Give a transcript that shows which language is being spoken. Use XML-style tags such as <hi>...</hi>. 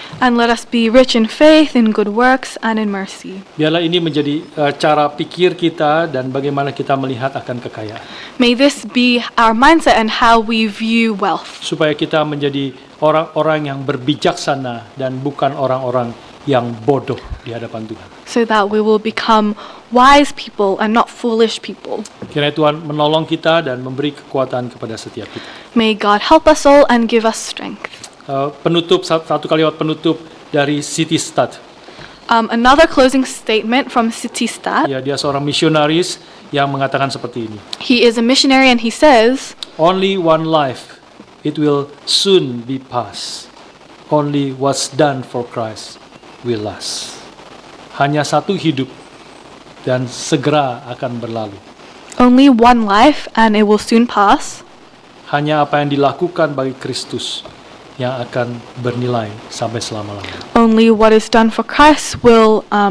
<en>And let us be rich in faith, in good works, and in mercy.</en> <id>Biarlah ini menjadi cara pikir kita dan bagaimana kita melihat akan kekayaan.</id> <en>May this be our mindset and how we view wealth,</en> <id>Supaya kita menjadi orang-orang yang berbijaksana dan bukan orang-orang yang bodoh di hadapan Tuhan.</id> <en>so that we will become wise people and not foolish people.</en> <id>Kiranya Tuhan menolong kita dan memberi kekuatan kepada setiap kita.</id> <en>May God help us all and give us strength.</en> <id>Satu kalimat penutup dari City Stad.</id> <en>Another closing statement from Sittistad.</en> <id>Ya, dia seorang misionaris yang mengatakan seperti ini.</id> <en>He is a missionary and he says, Only one life, it will soon be past. Only what's done for Christ will last.</en> <id>Hanya satu hidup dan segera akan berlalu.</id> <en>only one life and it will soon pass.</en> <id>Hanya apa yang dilakukan bagi Kristus yang akan bernilai sampai selama-lamanya.</id> <en>Only what is done for Christ will</en>